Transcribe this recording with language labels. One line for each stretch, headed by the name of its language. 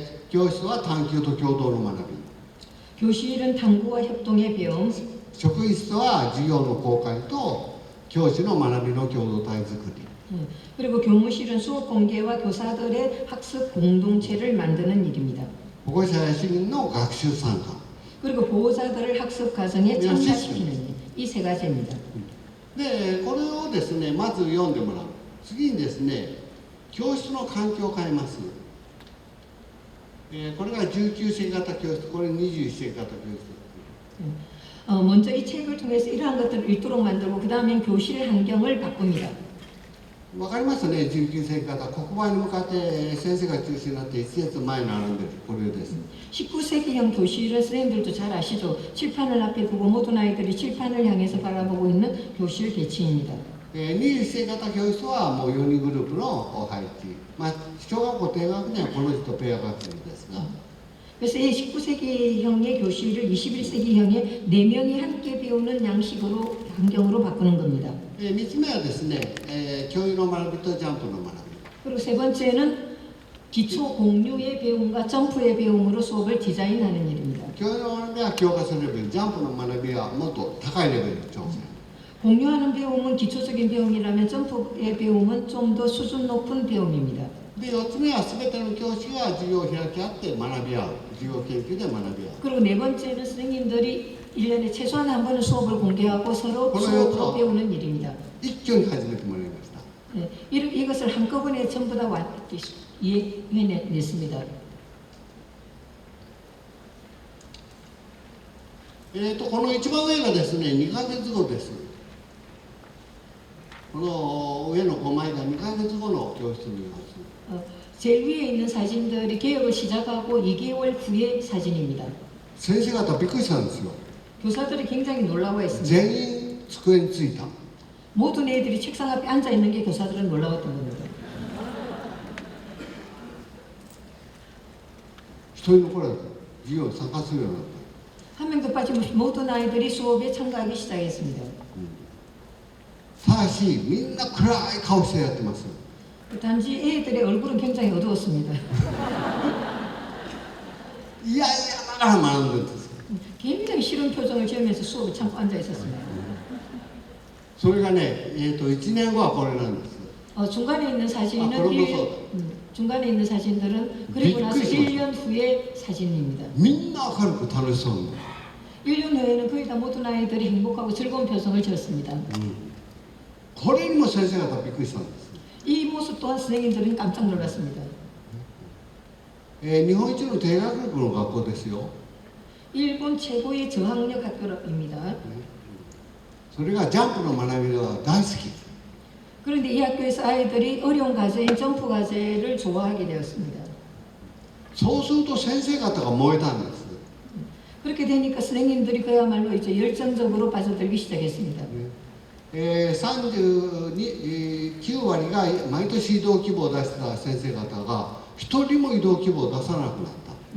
Japanese: 教室は探究と共同の学び、
Korean: 교실은 탐구와 협동의 배움,
Japanese: 職員室は授業の公開と教師の学びの共同体づくり、
Korean: 그리고 교무실은 수업 공개와 교사들의 학습 공동체를 만드는 일입니다.
Japanese: 保護者や市民の学習参加
Korean: 그리고 보호자들을 학습 과정에 참가시키는 일, 이 세 가지입니다.
Japanese: で、これをですね、まず読んでもらう。次にですね、教室の環境を変えます。これが19世紀型教室、これ21世紀型教室。
Korean: 먼저 이 책을 통해서 이러한 것들을 읽도록 만들고 그 다음에 교실 환경을 바꿉니다.
Japanese: わかりますね、19世紀型、黒板に向かって先生が中心になって一列前に並んでる、これです。
Korean: 19세기형 교실은 선생님들도 잘 아시죠? 칠판을 앞에 두고 모든 아이들이 칠판을 향해서 바라보고 있는 교실 배치입니다.
Japanese: 21世紀型教室はもう4人グループの配置、小学校低学年はこの字とペア学年ですが、
Korean: 그래서 이 19세기형의 교실을 21세기형의 4명이 함께 배우는 양식으로 환경으로 바꾸는 겁니다.
Japanese: 3つ目はですね、教諭の学びとジャンプの学び。
Korean: 그리고 세 번째는 기초 공유의 배움과 점프의 배움으로 수업을 디자인하는 일입니다.
Japanese: 教諭の学びは教科書レベル、ジャンプの学びはもっと高いレベルの挑戦。
Korean: 공유하는 배움은 기초적인 배움이라면 점프의 배움은 좀 더 수준 높은 배움입니다.
Japanese: で、4つ目は全ての教師が授業を開き合って学び合う、授業研究で学び合う。
Korean: 그리고 네 번째는 선생님들이 1년에 최소한 한 번은 수업을 공개하고 서로 수업으로 배우는 일입니다.
Japanese: 一挙に始めてもらいました。
Korean: 네, 이것을 한꺼번에 전부 다 이해해냈습니다.
Japanese: この一番上がですね、2ヶ月後です。この上の5枚が2ヶ月後の教室にいます。
Korean: 제일 위에 있는 사진들이 개혁을 시작하고 2개월 후의 사진입니다.
Japanese: 先生方びっくりしたんですよ。
Korean: 교사들이 굉장히 놀라워했습니다.
Japanese: 全員机についた。
Korean: 모든 애들이 책상 앞에 앉아 있는 게 교사들은 놀라웠던 겁니다.
Japanese: 一人残らず授業に参加するようになった。
Korean: 한 명도 빠짐없이 모든 아이들이 수업에 참가하기 시작했습니다.
Japanese: ただし、みんな暗い顔してやってます。
Korean: 단지 애들의 얼굴은 굉장히 어두웠습니다.
Japanese: いやいやながら学んでるんです。
Korean: 굉장히 싫은 표정을 지으면서 수업에 참고 앉아 있었습니다.
Japanese: それがね、1年後はこれなんです。
Korean: 중간에 있는 사진은 그럼도 중간에 있는 사진들은 그리고 나서 1년 후의 사진입니다.
Japanese: みんな明るく楽しそうに。
Korean: 1년 후에는 거의 다 모든 아이들이 행복하고 즐거운 표정을 지었습니다.
Japanese: これにも先生方びっくりしたんです。
Korean: 이 모습 또한 선생님들은 깜짝 놀랐습니다.
Japanese: 日本一の低学力の学校ですよ。
Korean: 일본 최고의 저학력 학교입니다.
Japanese: それがジャンプの学びが大好き。
Korean: 그런데 이 학교에서 아이들이 어려운 과제인 점프 과제를 좋아하게 되었습니다.
Japanese: そうすると先生方が燃えたんです。
Korean: 그렇게 되니까 선생님들이 그야말로 이제 열정적으로 빠져들기 시작했습니다.
Japanese: 39割が毎年移動希望を出してた先生方が一人も移動希望を出さなくなった。